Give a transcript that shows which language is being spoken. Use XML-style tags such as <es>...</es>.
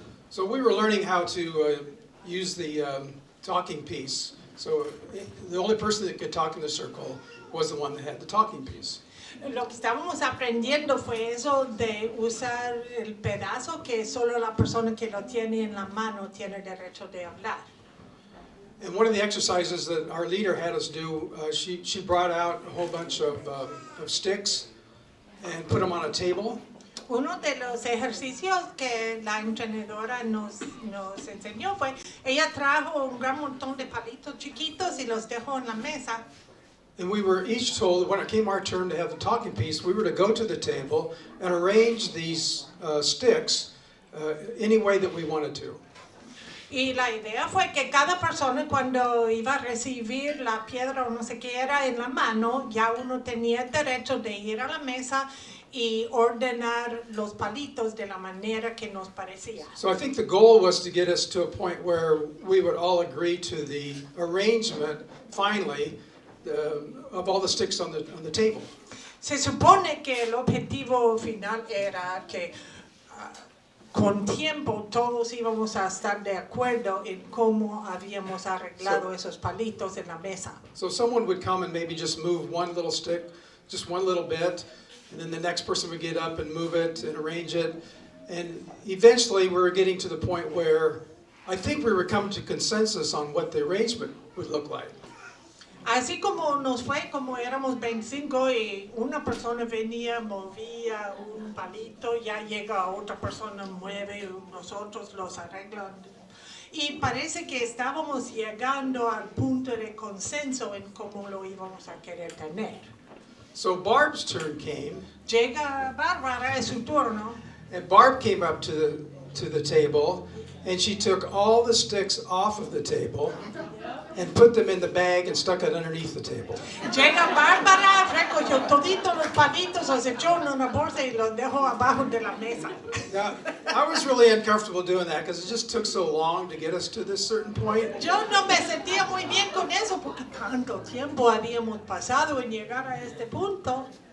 <en>So we were learning how to use the talking piece. So the only person that could talk in the circle was the one that had the talking piece.</en> <es>Lo que estábamos aprendiendo fue eso de usar el pedazo que solo la persona que lo tiene en la mano tiene derecho de hablar.</es> <en>And one of the exercises that our leader had us do, she brought out a whole bunch of sticks and put them on a table.</en> <es>Uno de los ejercicios que la entrenadora nos enseñó fue, ella trajo un gran montón de palitos chiquitos y los dejó en la mesa.</es> <en>And we were each told, when it came our turn to have the talking piece, we were to go to the table and arrange these sticks any way that we wanted to.</en> <es>Y la idea fue que cada persona cuando iba a recibir la piedra o no sé qué era en la mano, ya uno tenía el derecho de ir a la mesa y ordenar los palitos de la manera que nos parecía.</es> <en>So I think the goal was to get us to a point where we would all agree to the arrangement, finally, of all the sticks on the table.</en> <es>Se supone que el objetivo final era que con tiempo todos íbamos a estar de acuerdo en cómo habíamos arreglado esos palitos en la mesa.</es> <en>So someone would come and maybe just move one little stick, just one little bit, and then the next person would get up and move it and arrange it. And eventually we were getting to the point where I think we were coming to consensus on what the arrangement would look like.</en> <es>Así como nos fue, como éramos 25 y una persona venía, movía un palito, ya llega otra persona, mueve, nosotros los arreglamos. Y parece que estábamos llegando al punto de consenso en cómo lo íbamos a querer tener.</es> <en>So Barb's turn came,</en> <es>Llega Bárbara, es su turno,</es> <en>and Barb came up to the table, and she took all the sticks off of the table and put them in the bag and stuck it underneath the table.</en> <es>Llega Bárbara, recogió toditos los palitos, los echó en una bolsa y los dejó abajo de la mesa.</es> <en>Now, I was really uncomfortable doing that because it just took so long to get us to this certain point.</en> <es>Yo no me sentía muy bien con eso porque tanto tiempo habíamos pasado en llegar a este punto.</es>